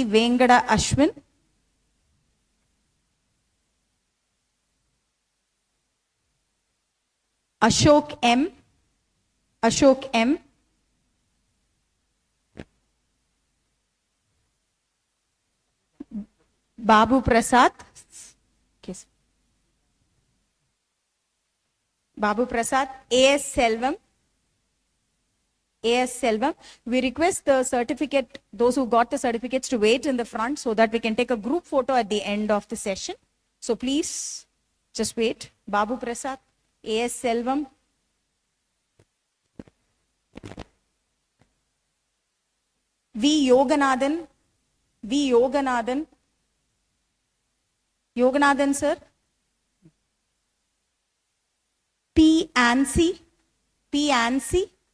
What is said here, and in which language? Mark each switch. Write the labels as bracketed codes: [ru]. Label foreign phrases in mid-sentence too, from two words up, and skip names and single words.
[en] Vengada Ashwin. Ashok M. Ashok M. Babu Prasad. Yes. Babu Prasad. A.S. Selvam. A.S. Selvam. We request the certificate, those who got the certificates to wait in the front so that we can take a group photo at the end of the session. So please just wait. Babu Prasad, A.S. Selvam. V. Yoganathan. V. Yoganathan. Yoganathan sir. P. Ansi. P. Ansi.